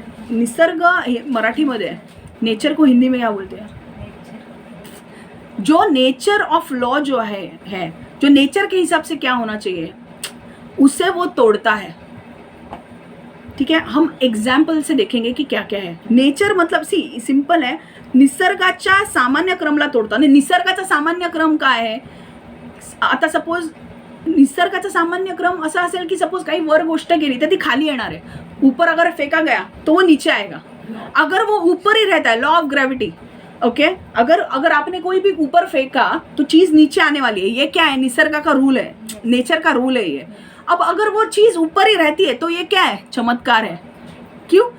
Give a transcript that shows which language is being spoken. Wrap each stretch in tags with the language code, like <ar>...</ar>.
<mr>निसर्ग मराठीमध्ये आहे.</mr> <hi>नेचर को हिंदी में क्या बोलते हैं? जो नेचर ऑफ लॉ जो है जो नेचर के हिसाब से क्या होना चाहिए, उसे वो तोड़ता है. ठीक है, हम एग्जाम्पल से देखेंगे कि क्या क्या है. नेचर मतलब सिंपल है,</hi> <mr>निसर्गाच्या सामान्य क्रमला तोडतो. आणि निसर्गाचा सामान्य क्रम काय आहे? आता सपोज निसर्गाचा सामान्य क्रम असा असेल की सपोज काही वर गोष्ट गेली तर ती खाली येणार आहे.</mr> <hi>ऊपर अगर फेंका गया तो वो नीचे आएगा. अगर वो ऊपर ही रहता है, लॉ ऑफ ग्रेविटी. ओके, अगर आपने कोई भी ऊपर फेंका तो चीज नीचे आने वाली है. ये क्या है? निसर्ग का रूल है, नेचर का रूल है ये. अब अगर वो चीज ऊपर ही रहती है तो ये क्या है? चमत्कार है. क्यों?</hi>